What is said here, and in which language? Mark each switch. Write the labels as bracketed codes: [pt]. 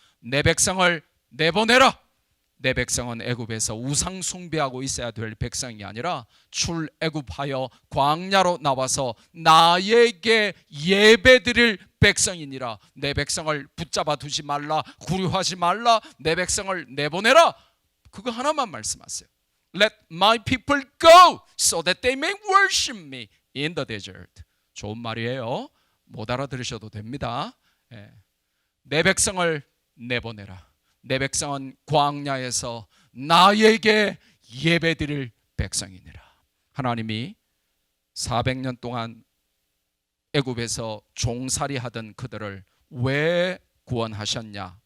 [ko] 내 백성을 내보내라. 내 백성은 애굽에서 우상 숭배하고 있어야 될 백성이 아니라 출애굽하여 광야로 나와서 나에게 예배드릴 백성이니라. 내 백성을 붙잡아 두지 말라, 구류하지 말라, 내 백성을 내보내라. 그거 하나만 말씀하세요. [en] Let my people go so that they may worship me in the desert. [ko] 좋은 말이에요. 못 알아들으셔도 됩니다. 내 백성을 내보내라. 내 백성은 광야에서 나에게 예배드릴 백성이니라. 하나님이 400년 동안 애굽에서 종살이 하던 그들을 왜 구원하셨냐?